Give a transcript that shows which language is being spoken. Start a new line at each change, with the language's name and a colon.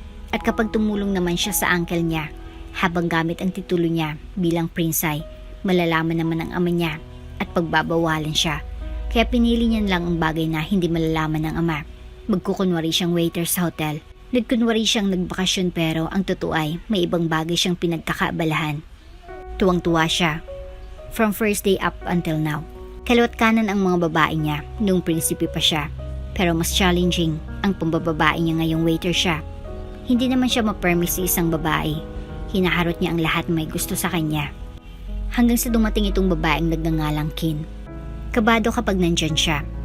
Filipino: At kapag tumulong naman siya sa uncle niya, habang gamit ang titulo niya bilang prince ay malalaman naman ng ama niya at pagbabawalan siya. Kaya pinili niya lang ang bagay na hindi malalaman ng ama. Magkukunwari siyang waiter sa hotel. Nagkunwari siyang nagbakasyon pero ang totoo ay may ibang bagay siyang pinagkakaabalahan. Tuwang-tuwa siya.
English: From first day up until now.
Filipino: Kaliwat kanan ang mga babae niya noong prinsipe pa siya. Pero mas challenging ang pambababae niya ngayong waiter siya. Hindi naman siya ma-permis sa isang babae. Hinaharot niya ang lahat na may gusto sa kanya. Hanggang sa dumating itong babaeng nagngangalang Kin. Kabado kapag nandyan siya